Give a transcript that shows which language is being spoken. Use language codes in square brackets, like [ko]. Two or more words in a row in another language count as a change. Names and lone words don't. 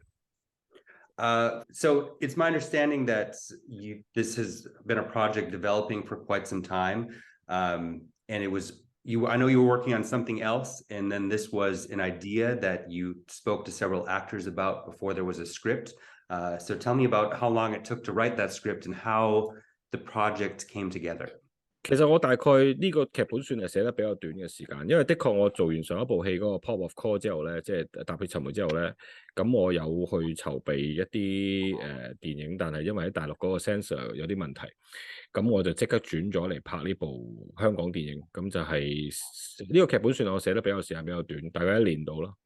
[en] So it's my understanding that this has been a project developing for quite some time, and it was I know you were working on something else, and then this was an idea that you spoke to several actors about before there was a script. So tell me about how long it took to write that script and how the project came together. [yue] 其實我大概呢個劇本算係寫得比較短嘅時間，因為的確我做完上一部戲嗰個 Pop of Call 之後咧，即係踏血尋梅之後咧，咁我有去籌備一啲電影，但係因為喺大陸嗰個 censor 有啲問題，咁我就即刻轉咗嚟拍呢部香港電影，咁就係呢個劇本算係我寫得比較時間比較短，大概1年到啦。